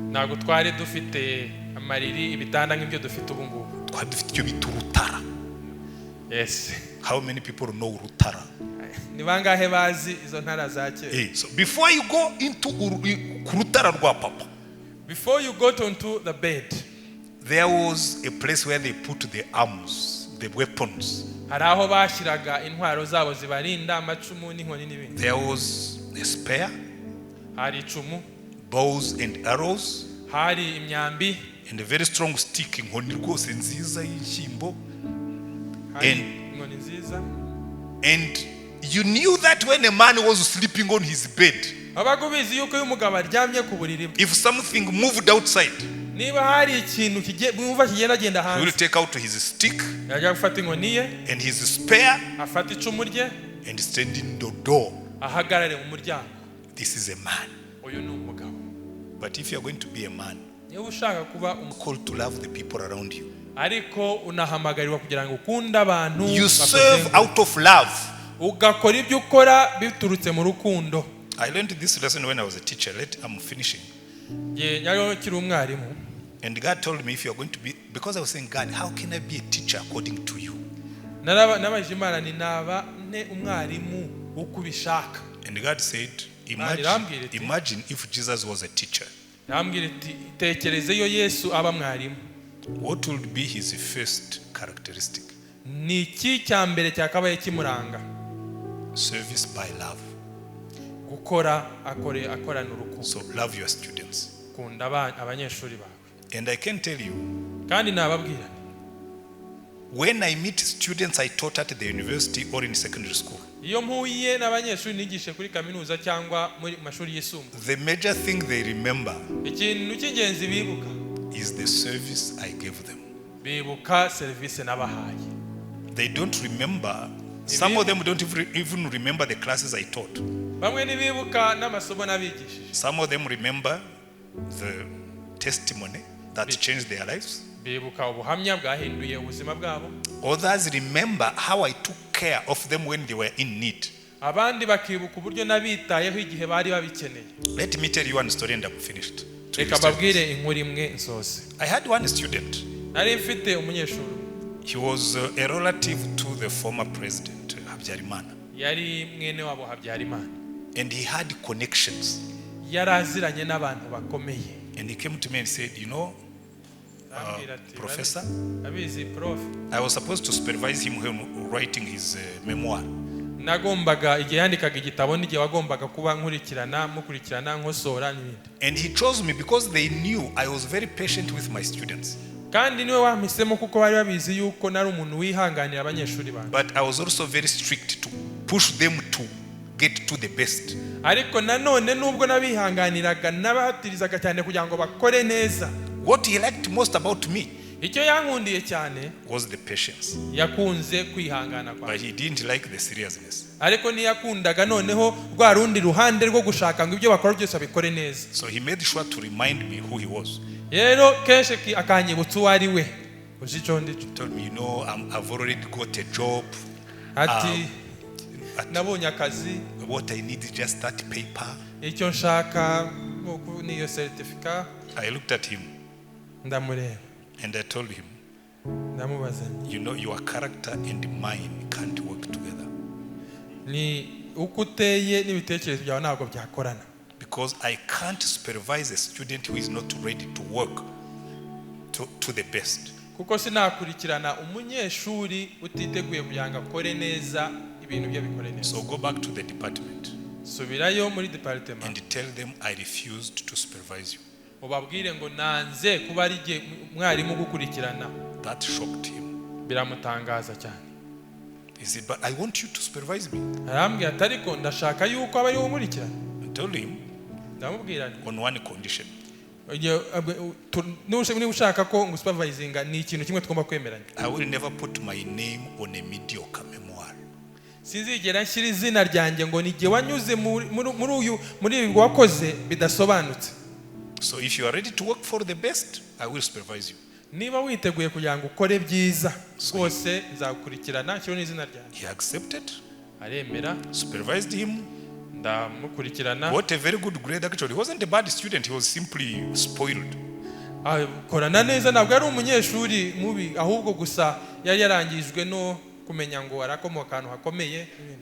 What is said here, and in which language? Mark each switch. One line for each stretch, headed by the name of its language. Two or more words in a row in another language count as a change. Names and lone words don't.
English: Yes. How many people know Rutara? So before you go into Rutara, before you go into the bed, there was a place where they put the arms, the weapons.
Kinyarwanda: haraho bashiraga intwaro zabo zibarinda amacumu n'inkoni n'ibindi.
English: There was a spear,
Kinyarwanda: hari icumu,
English: bows and arrows,
Kinyarwanda: hari imyambi,
English: and a very strong stick,
Kinyarwanda: inkoni rwose nziza y'ishyimbo. inkoni nziza.
English: And you knew that when a man was sleeping on his bed,
Kinyarwanda: abagubizi yuko uyu mugabo aryamye ku buriri bwe,
English: if something moved outside,
Kinyarwanda: niba hari ikintu mwumva kigenda
English: he will
Kinyarwanda: hanze,
English: take out his stick
Kinyarwanda: yajya gufata inkoni ye
English: and his spear
Kinyarwanda: afata icumu rye
English: and stand in the door.
Kinyarwanda: ahagarare mu muryango.
English: This is a man.
Kinyarwanda: uyu ni umugabo.
English: But if you are going to be a man,
Kinyarwanda: niba ushaka kuba
English: called to love the people around you,
Kinyarwanda: ariko unahamagarirwa kugira ngo ukunde abantu,
English: you serve out of love.
Kinyarwanda: ugakora ibyo ukora biturutse mu rukundo.
English: I learned this lesson when I was a teacher. I'm finishing.
Kinyarwanda: yari kiri umwarimu,
English: And God told me, if you are going to be, because I was saying, God, how can I be a teacher according to you?
Kinyarwanda: nabajije Imana ni naba ne umwarimu uko ubishaka.
English: And God said, imagine if Jesus was a teacher.
Kinyarwanda: yambwira iti tekereze iyo Yesu aba mwarimu.
English: What would be his first characteristic?
Kinyarwanda: ni iki cya mbere cyakabaye kimuranga?
English: Service by love.
Kinyarwanda: gukora akorana urukundo.
English: So love your students.
Kinyarwanda: kunda abanyeshuri bawe.
English: And I can tell you,
Kinyarwanda: kandi nababwira,
English: when I meet students I taught at the university or in secondary school,
Kinyarwanda: iyo mpuye n'abanyeshuri nigishe kuri kaminuza cyangwa muri mashuri yisumbuye,
English: the major thing they remember
Kinyarwanda: ikintu cy'ingenzi bibuka
English: is the service I gave them.
Kinyarwanda: bibuka service nabahaye.
English: They don't remember, some of them don't even remember the classes I taught.
Kinyarwanda: bamwe ntibibuka n'amasomo nabigishije.
English: Some of them remember the testimony that changed their lives.
Kinyarwanda: bibuka ubuhamya bwahinduye ubuzima bwabo.
English: Others remember how I took care of them when they were in need.
Kinyarwanda: abandi bakibuka uburyo nabitayeho igihe bari babikeneye.
English: Let me tell you one story and I'm finished.
Kinyarwanda: reka babwire inkuru imwe nsoze.
English: I had one student.
Kinyarwanda: nari mfite umunyeshuri.
English: He was a relative to the former president, Habyarimana.
Kinyarwanda: yari mwene wabo Habyarimana.
English: And he had connections.
Kinyarwanda: yaraziranye n'abantu bakomeye.
English: And he came to me and said, you know, Professor, prof, I was supposed to supervise him when writing his memoir.
Kinyarwanda: nagombaga igihe yandikaga igitabo n'igihe wagombaga kuba mukurikirana nkosora n'ibindi.
English: And he chose me because they knew I was very patient with my students.
Kinyarwanda: kandi niwe wampisemo kuko bari babizi yuko nari umuntu wihanganira abanyeshuri banjye.
English: But I was also very strict to push them to get to the best.
Kinyarwanda: ariko nanone nubwo nabihanganiraga nabahatirizaga cyane kugira ngo bakore neza.
English: What he liked most about me
Kinyarwanda: icyo yankundiye cyane
English: was the patience.
Kinyarwanda: yakunze kwihangana kwawe.
English: But he didn't like the seriousness.
Kinyarwanda: ariko niyakundaga noneho rwa rundi ruhande rwo gushaka ngo ibyo bakora byose babikore neza.
English: So he made sure to remind me who he was.
Kinyarwanda: rero kenshi akanyibutsa uwo ari we. uzi icyo ndi cyo.
English: Told me, you know, I've already got a job.
Kinyarwanda: ati nabonye akazi.
English: What I need is just that paper.
Kinyarwanda: icyo nshaka niyo certificate.
English: I looked at him
Kinyarwanda: ndamureba
English: and I told him,
Kinyarwanda: ndamubaza,
English: you know, your character and mine can't work together.
Kinyarwanda: ni uko uteye n'ibitekerezo byawe ntabwo byakorana.
English: Because I can't supervise a student who is not ready to work to the best.
Kinyarwanda: kuko sinakurikirana umunyeshuri utiteguye kugira ngo akore neza ibintu bye bikore neza.
English: So go back to the department
Kinyarwanda: subirayo muri department
English: and tell them I refused to supervise you.
Kinyarwanda: ubabwire ngo nanze kuba ari gihe mwarimu gukurikirana.
English: That shocked him.
Kinyarwanda: biramutangaza cyane.
English: He said, but I want you to supervise me.
Kinyarwanda: arambwira ati ariko ndashaka yuko aba ari wowe umurikirana.
English: I told him,
Kinyarwanda: ndamubwira
English: on one condition.
Kinyarwanda: niba ushaka ko ngusupervisinga ni ikintu kimwe tugomba kwemeranya.
English: I will never put my name on a mediocre memoir.
Kinyarwanda: sinzigera nshyira izina ryanjye ngo nige wanyuze muri ibi wakoze bidasobanutse.
English: So if you are ready to work for the best, I will supervise you.
Kinyarwanda: niba witeguye kugira ngo ukore byiza rwose nzagukurikirana nshyiraho n'izina ryanjye.
English: He accepted.
Kinyarwanda: aremera.
English: Supervised him.
Kinyarwanda: ndamukurikirana.
English: What a very good grade actually. He wasn't a bad student, he was simply spoiled.
Kinyarwanda: korana neza ntabwo ari umunyeshuri mubi ahubwo gusa yari yarangijwe no kumenya ngo arakomoka ahantu hakomeye n'ibindi.